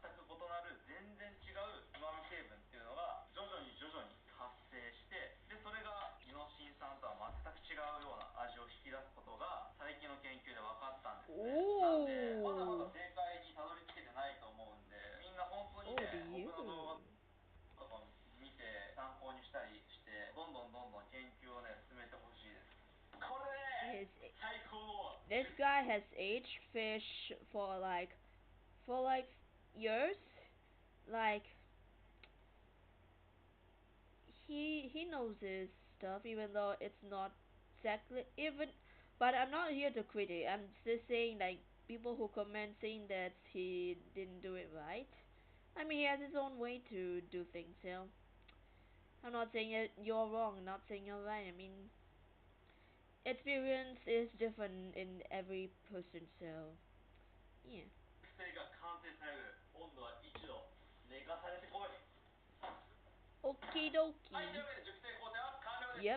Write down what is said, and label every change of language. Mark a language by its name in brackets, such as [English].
[Japanese] く異なる全然違う旨味成分っていうのが徐々に発生して、でそれがイノシン酸とは全く違うような味を引き出すことが最近の研究で分かったんですね。なんでまだまだ正解にたどり着けてないと思うんで、みんな本当にね僕の動画とか見て参考にしたりして、どんどん研究をね進めてほしいです。これね最高の [English] This guy has aged fish for like years. Like he knows his stuff, even though it's not exactly even. But I'm not here to critic. I'm just saying, like, people who comment saying that he didn't do it right. I mean, he has his own way to do things. So I'm not saying that you're wrong. I'm not saying you're right. I mean, experience is different in every person. So yeah. [Japanese] 熟成が完成される温度は1度寝かされてこい。 [English] Okie [Japanese] はい、という [English] dokie. [Japanese] わけで熟成工程は完了です。